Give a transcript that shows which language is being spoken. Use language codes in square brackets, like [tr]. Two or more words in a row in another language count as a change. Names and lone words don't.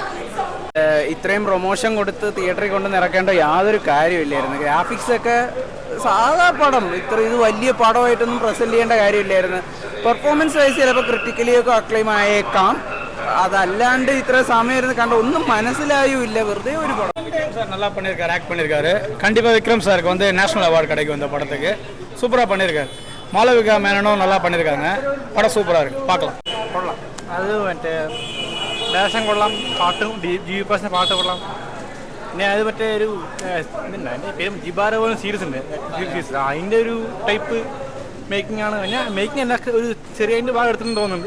[ml] ഇത്രയും പ്രൊമോഷൻ കൊടുത്ത് തിയേറ്ററിൽ കൊണ്ട് നിറക്കേണ്ട യാതൊരു കാര്യമില്ലായിരുന്നു. ഗ്രാഫിക്സ് ഒക്കെ സാധാ പടം, ഇത് വലിയ പടമായിട്ടൊന്നും പ്രസന്റ് ചെയ്യേണ്ട കാര്യമില്ലായിരുന്നു. പെർഫോമൻസ് വൈസ് ചിലപ്പോൾ ക്രിട്ടിക്കലിയൊക്കെ അക്ലെയിം ആയേക്കാം, അതല്ലാണ്ട് ഇത്ര സമയം ഇരുന്ന് കണ്ട ഒന്നും മനസ്സിലായുമില്ല, വെറുതെ ഒരു പടം. [ta] நல்லா பண்ணியிருக்காரு, ஆக்ட் பண்ணியிருக்காரு. கண்டிப்பாக விக்ரம் சாருக்கு வந்து நேஷனல் அவார்டு கிடைக்கும் இந்த படத்துக்கு. சூப்பராக பண்ணியிருக்காரு. மாளவிகா மேனனும் நல்லா பண்ணியிருக்காங்க. படம் சூப்பராக இருக்குது, பார்க்கலாம். [ml] കൊള്ളാം, അത് മറ്റേ ഡയറക്ഷൻ കൊള്ളാം, പാട്ടും GV പാട്ട് കൊള്ളാം. പിന്നെ അത് മറ്റേ ഒരു ഇതുണ്ട്, അതിൻ്റെ പേര് ജിബാര പോലെ സീരീസ് ഉണ്ട്, അതിൻ്റെ ഒരു ടൈപ്പ് മേക്കിംഗ് ആണ്. പിന്നെ മേക്കിംഗ് എല്ലാ ഒരു ചെറിയ ഭാഗം എടുത്തിട്ടുണ്ടെന്ന് തോന്നുന്നുണ്ട്.